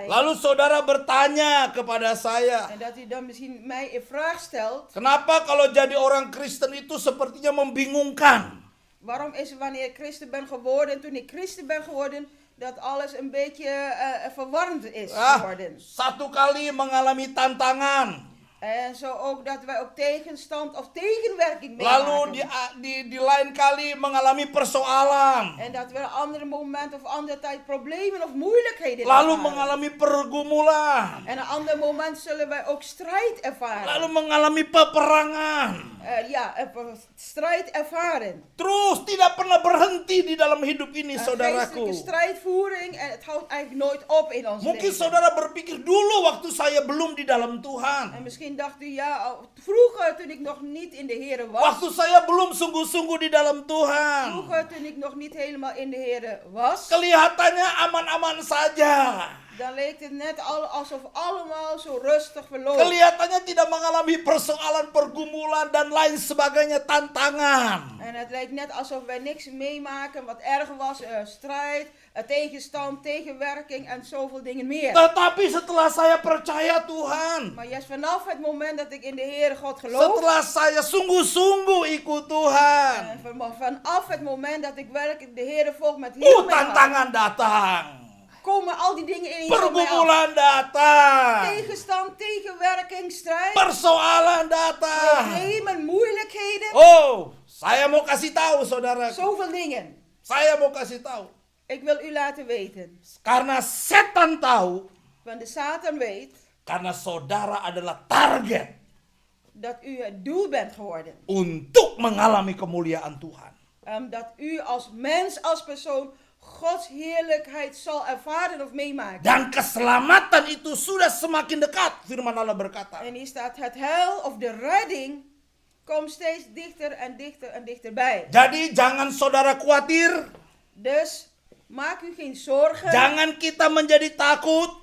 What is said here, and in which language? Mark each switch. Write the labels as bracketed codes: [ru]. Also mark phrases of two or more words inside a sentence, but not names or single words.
[id] Lalu saudara bertanya kepada saya, [nl] En dat u dan misschien mij in vraag stelt. [id] kenapa kalau jadi orang Kristen itu sepertinya membingungkan? [nl] Waarom is het wanneer ik christen ben geworden, toen ik christen ben geworden, dat alles een beetje verwarrend is geworden. [id] Satu kali mengalami tantangan, [nl] En zo ook dat wij ook tegenstand of tegenwerking [id] lalu [nl] meemaken. [id] di lain kali mengalami persoalan, [nl] En dat we een andere moment of andere tijd problemen of moeilijkheden [id] lalu [nl] ervaren. [id] mengalami pergumulan, [nl] En een ander moment zullen wij ook strijd ervaren. [id] lalu mengalami peperangan. [nl] Strijd ervaren. [id] Terus tidak pernah berhenti di dalam hidup ini, [nl] Een [id] saudaraku. [nl] geestelijke strijdvoering en het houdt eigenlijk nooit op in ons [id] Mungkin [nl] leven. [id] saudara berpikir dulu waktu saya belum di dalam [nl] En [id] Tuhan. [nl] misschien dacht u, ja, vroeger toen ik nog niet in de Heer was. [id] Waktu saya belum sungguh-sungguh di dalam Tuhan. [nl] Vroeger toen ik nog niet helemaal in de Heer was. [id] Kelihatannya aman-aman saja. [nl] Dan leek het net alsof allemaal zo rustig verloopt. [id] Kelihatannya tidak mengalami persoalan, pergumulan, dan lain sebagainya, tantangan. [nl] En het lijkt net alsof wij niks meemaken wat erg was. Strijd, tegenstand, tegenwerking en zoveel dingen meer. [id] Tetapi setelah saya percaya Tuhan, [nl] Maar juist vanaf het moment dat ik in de Heere God geloof. [id] setelah saya sungguh-sungguh ikut Tuhan, [nl] En vanaf het moment dat ik werkelijk de Heere volg met heel mijn hart. [id] tantangan datang, [nl] Komen al die dingen in je op mij af. [id] pergumulan datang, [nl] Tegenstand, tegenwerking, strijd. [id] persoalan datang. [nl] Problemen, moeilijkheden. [id] Oh, saya mau kasih tahu saudara. [nl] Zoveel dingen. [id] Saya mau kasih tahu. [nl] Ik wil u laten weten. [id] Karena setan tahu, [nl] Want de Satan weet [id] karena saudara adalah target [nl] dat u het doel bent geworden. [id] untuk mengalami kemuliaan Tuhan. [nl] Dat u als mens, als persoon, Gods heerlijkheid zal ervaren of meemaken. [id] Dan keselamatan itu sudah semakin dekat, firman Allah berkata. [nl] En hier staat het heil of de redding komt steeds dichter en dichter en dichterbij. [id] Jadi jangan saudara khawatir, [nl] Dus maak u geen zorgen. [id] jangan kita menjadi takut,